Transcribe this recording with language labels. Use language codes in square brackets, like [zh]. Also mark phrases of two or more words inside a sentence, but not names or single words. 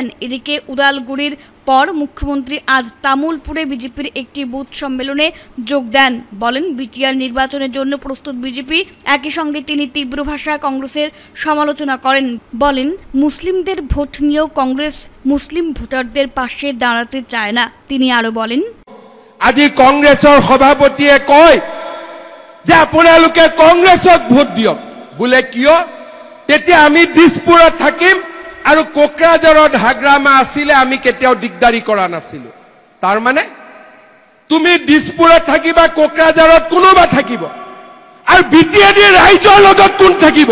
[bn] এদিকে উদালগুড়ির পর মুখ্যমন্ত্রী আজ তামুলপুরে বিজেপির একটি বুথ সম্মেলনে যোগ দেন। বলেন, বিটিআর নির্বাচনের জন্য প্রস্তুত বিজেপি। একই সঙ্গে তিনি তীব্র ভাষায় কংগ্রেসের সমালোচনা করেন। বলেন, মুসলিমদের ভোট নিয়েও কংগ্রেস মুসলিম ভোটারদের পাশে দাঁড়াতে চায় না। তিনি আরো বলেন, [as] আজি কংগ্রেসের সভাপতিয়ে কয় যে আপোনালোকে কংগ্রেসক ভোট দিয়ক বোলে, কিয় তেতিয়া আমি দিছপুৰত থাকিম আৰু কোকৰাঝাৰত হাগ্ৰামা আছিলে, আমি কেতিয়াও দিগদাৰি কৰা নাছিলো। তাৰ মানে তুমি দিছপুৰত থাকিবা, কোকৰাঝাৰত কোনোবা থাকিব, আৰু বিটিআৰ ৰাইজৰ লগত কোন থাকিব?